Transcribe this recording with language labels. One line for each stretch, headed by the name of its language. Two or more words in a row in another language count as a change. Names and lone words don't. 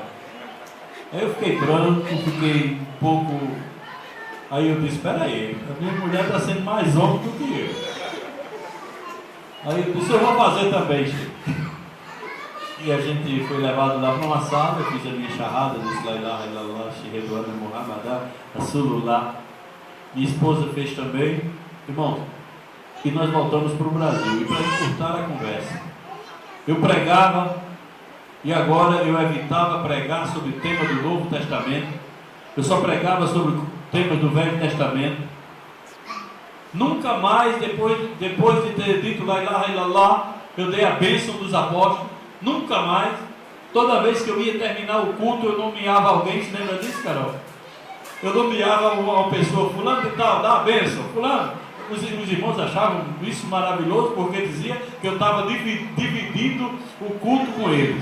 Portuguese: Aí eu fiquei branco, fiquei um pouco. Aí eu disse: espera aí, a minha mulher está sendo mais homem do que eu. Aí eu disse: eu vou fazer também, Chico. E a gente foi levado lá para uma sala, eu fiz a minha charrada, disse:
Arabic: لا إله إلا الله أشهد أن محمدا رسول الله.
Portuguese: Minha esposa fez também, irmão, e nós voltamos para o Brasil. E para encurtar a conversa, eu pregava, e agora eu evitava pregar sobre o tema do Novo Testamento, eu só pregava sobre o tema do Velho Testamento. Nunca mais, depois de ter dito
Arabic: لا إله إلا الله,
Portuguese: eu dei a bênção dos apóstolos. Nunca mais. Toda vez que eu ia terminar o culto, eu nomeava alguém. Você lembra disso, Carol? Eu nomeava uma pessoa: fulano e tal, dá a bênção, fulano. Os irmãos achavam isso maravilhoso, porque dizia que eu estava dividindo o culto com eles.